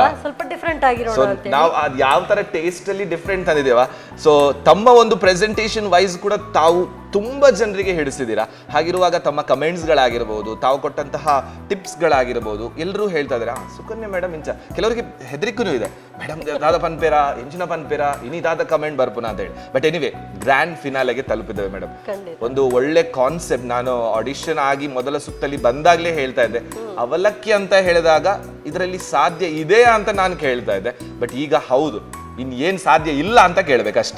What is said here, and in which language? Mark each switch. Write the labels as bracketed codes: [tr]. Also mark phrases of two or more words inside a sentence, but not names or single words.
[kn] ಸ್ವಲ್ಪ ಡಿಫ್ರೆಂಟ್ ಆಗಿರೋಣ ಅಂತ. ನಾವು ಅದು ಯಾವ ತರ ಟೇಸ್ಟ್ ಅಲ್ಲಿ ಡಿಫ್ರೆಂಟ್ ತಂದಿದ್ದೇವಾ. ಸೊ ತಮ್ಮ ಒಂದು [en] presentation wise [kn] ಕೂಡ ತಾವು ತುಂಬಾ ಜನರಿಗೆ ಹಿಡಿಸಿದ್ದೀರಾ. ಹಾಗಿರುವಾಗ ತಮ್ಮ ಕಮೆಂಟ್ಸ್ಗಳಾಗಿರ್ಬೋದು, ತಾವು ಕೊಟ್ಟಂತಹ ಟಿಪ್ಸ್ಗಳಾಗಿರ್ಬೋದು, ಎಲ್ಲರೂ ಹೇಳ್ತಾ ಇದ್ದಾರೆ ಸುಕನ್ಯಾ ಮೇಡಮ್ ಇಂಚ. ಕೆಲವರಿಗೆ ಹೆದರಿಕೆನೂ ಇದೆ, ಮೇಡಮ್ [tcy] ದಾದ ಪನ್ಪೇರ ಎಂಚಿನ ಪನ್ಪೇರ ಇನಿ ದಾದ ಕಮೆಂಟ್ ಬರ್ಪುನ [kn] ಅಂತ ಹೇಳಿ. [en] But anyway, [kn] ಗ್ರ್ಯಾಂಡ್ ಫಿನಾಲೆಗೆ ತಲುಪಿದ್ದೇವೆ ಮೇಡಮ್. ಒಂದು ಒಳ್ಳೆ ಕಾನ್ಸೆಪ್ಟ್. ನಾನು ಆಡಿಷನ್ ಆಗಿ ಮೊದಲ ಸುತ್ತಲ್ಲಿ ಬಂದಾಗ್ಲೇ ಹೇಳ್ತಾ ಇದ್ದೆ, ಅವಲಕ್ಕಿ ಅಂತ ಹೇಳಿದಾಗ ಇದರಲ್ಲಿ ಸಾಧ್ಯ ಇದೆಯಾ ಅಂತ ನಾನು ಕೇಳ್ತಾ ಇದ್ದೆ. ಬಟ್ ಈಗ ಹೌದು, ಏನ್ ಸಾಧ್ಯ ಇಲ್ಲ ಅಂತ ಕೇಳ್ಬೇಕಷ್ಟೇ.